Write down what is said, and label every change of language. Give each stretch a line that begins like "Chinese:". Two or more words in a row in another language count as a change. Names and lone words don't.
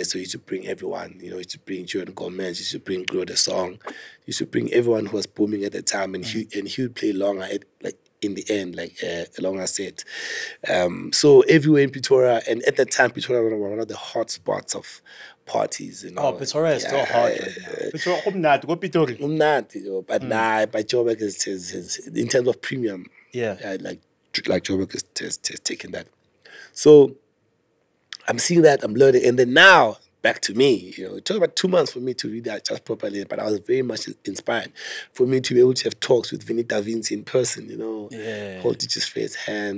English: So he used to bring everyone. You know, he used to bring Jordan Gomez. He used to bring Glow the Song. He used to bring everyone who was booming at the time, and he would play longer in the end, like a longer set. So everywhere in Pretoria, and at that time, Pretoria was one of the hot spots of parties. You know? Oh, Pretoria is still hot right now. Pretoria, go Pretoria. But nah, but Joburg is in terms of premium. Like Joburg has taken that. So I'm seeing that, I'm learning, and then now back to me. You know, it took about 2 months for me to read that just properly, but I was very much inspired for me to be able to have talks with Vinny Da Vinci in person, you know, hold teacher's face hand.